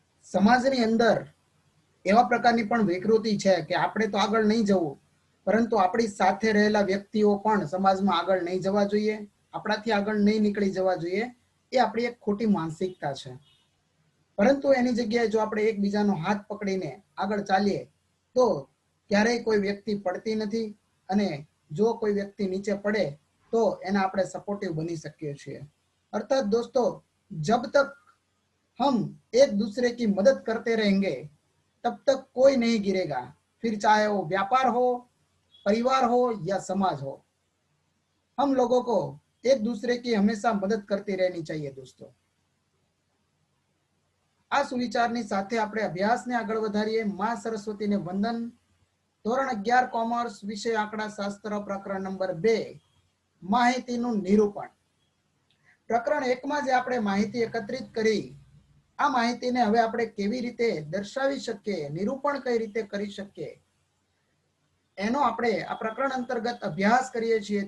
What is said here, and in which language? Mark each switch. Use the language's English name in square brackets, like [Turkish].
[Gujarati] સમાજની અંદર એવા પ્રકારની પણ વિકૃતિ છે કે આપણે તો આગળ નહીં જવું, પરંતુ આપણી સાથે રહેલા વ્યક્તિઓ પણ સમાજમાં આગળ નહીં જવા જોઈએ, આપણાથી આગળ નહીં નીકળી જવા જોઈએ. એ આપણી એક ખોટી માનસિકતા છે. પરંતુ એની જગ્યાએ જો આપણે એકબીજાનો હાથ પકડીને આગળ ચાલીએ તો ક્યારેય કોઈ વ્યક્તિ પડતી નથી, અને જો કોઈ વ્યક્તિ નીચે પડે તો એના આપણે સપોર્ટિવ બની શકીએ છીએ. [Hindi] अर्थात दोस्तों, जब तक हम एक दूसरे की मदद करते रहेंगे तब तक कोई नहीं गिरेगा, फिर चाहे वो व्यापार हो, परिवार हो या समाज हो. हम लोगों को एक दूसरे की हमेशा मदद करती रहनी चाहिए दोस्तों. [Gujarati] આ સુવિચારની સાથે આપણે અભ્યાસને આગળ વધારીએ. માં સરસ્વતીને વંદન. ધોરણ 11 કોમર્સ, વિષય આંકડાશાસ્ત્ર, પ્રકરણ નંબર 2, માહિતીનું નિરૂપણ. પ્રકરણ 1 માં જે આપણે માહિતી એકત્રિત કરી, આ માહિતીને હવે આપણે કેવી રીતે દર્શાવી શકીએ, નિરૂપણ કઈ રીતે કરી શકીએ, એનો આપણે આ પ્રકરણ અંતર્ગત અભ્યાસ કરીએ છીએ.